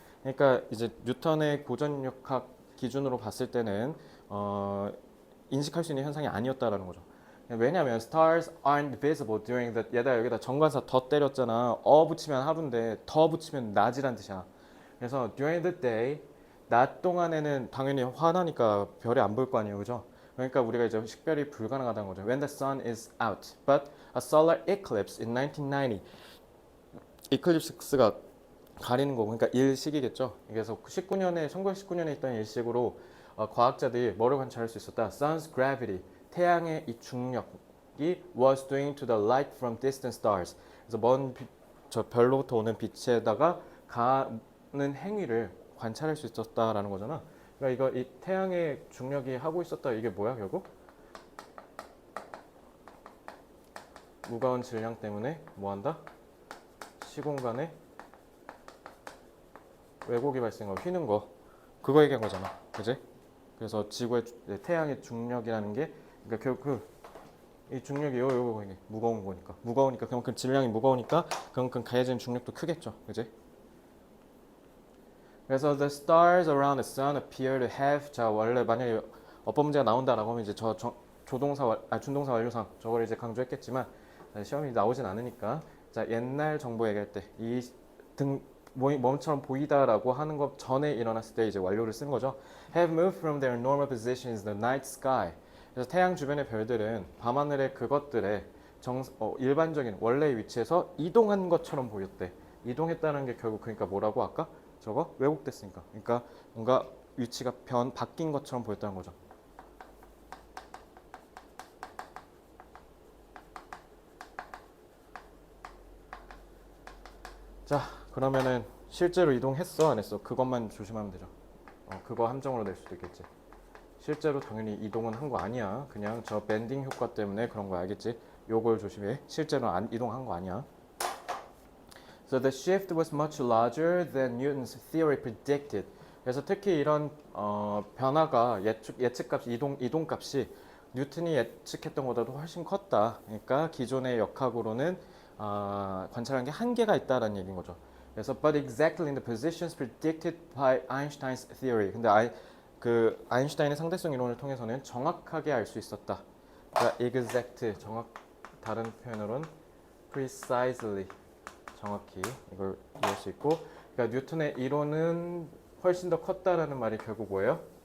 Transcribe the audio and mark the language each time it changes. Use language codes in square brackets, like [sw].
[ko] 그러니까 이제 뉴턴의 고전역학 기준으로 봤을 때는 인식할 수 있는 현상이 아니었다라는 거죠. 왜냐하면 [en] stars aren't visible during the [ko] 얘다 여기다 정관사 더 때렸잖아. 붙이면 하루인데 더 붙이면 낮이란 뜻이야. 그래서 [en] during the day [ko] 낮 동안에는 당연히 환하니까 별이 안 보일 거 아니에요, 그죠? 그러니까 우리가 이제 식별이 불가능하다는 거죠. [en] When the sun is out, but a solar eclipse in 1990. [ko] 이클립스가 가리는 거고, 그러니까 일식이겠죠. 그래서 1919년에 있던 일식으로 과학자들이 뭐를 관찰할 수 있었다? [en] Sun's gravity, [ko] 태양의 이 중력이 [en] was doing to the light from distant stars. [ko] 그래서 저 별로부터 오는 빛에다가 가는 행위를 관찰할 수 있었다라는 거잖아. 그러니까 이 태양의 중력이 하고 있었다. 이게 뭐야 결국? 무거운 질량 때문에 뭐한다? 시공간에 왜곡이 발생하고 휘는 거. 그거 얘기한 거잖아. 그지? 그래서 태양의 중력이라는 게 그러니까 결국 이 중력이 요거 무거운 거니까. 무거우니까 그만큼 질량이 무거우니까 그만큼 가해지는 중력도 크겠죠. 그지? [en] 그래서 the stars around the sun appear to have. [ko] 자, 원래 만약에 어법 문제가 나온다라고 하면 이제 준동사 완료상 저걸 이제 강조했겠지만 시험이 나오진 않으니까. 자, 옛날 정보 얘기할 때 이 몸처럼 보이다라고 하는 것 전에 일어났을 때 이제 완료를 쓴 거죠. [en] Have moved from their normal positions in the night sky. [ko] 그래서 태양 주변의 별들은 밤하늘의 그것들의 일반적인 원래의 위치에서 이동한 것처럼 보였대. 이동했다는 게 결국 그러니까 뭐라고 아까 저거 왜곡됐으니까. 그러니까 뭔가 위치가 바뀐 것처럼 보였다는 거죠. 자, 그러면은 실제로 이동했어, 안 했어? 그것만 조심하면 되죠. 그거 함정으로 낼 수도 있겠지. 실제로 당연히 이동은 한 거 아니야. 그냥 저 밴딩 효과 때문에 그런 거 알겠지? 요걸 조심해. 실제로 안 이동한 거 아니야. [en] So the shift was much larger than Newton's theory predicted. [ko] 그래서 특히 이런 변화가 예측값 이동값이 뉴턴이 예측했던 것보다도 훨씬 컸다. 그러니까 기존의 역학으로는 관찰한 게 한계가 있다라는 얘기인 거죠. 그래서 [en] but exactly in the positions predicted by Einstein's theory. [ko] 근데 아인슈타인의 상대성 이론을 통해서는 정확하게 알 수 있었다. 그러니까 exact 다른 표현으로는 precisely 정확히 이걸 이해할 수 있고, 그러니까 뉴턴의 이론은 훨씬 더 컸다라는 말이 결국 뭐예요?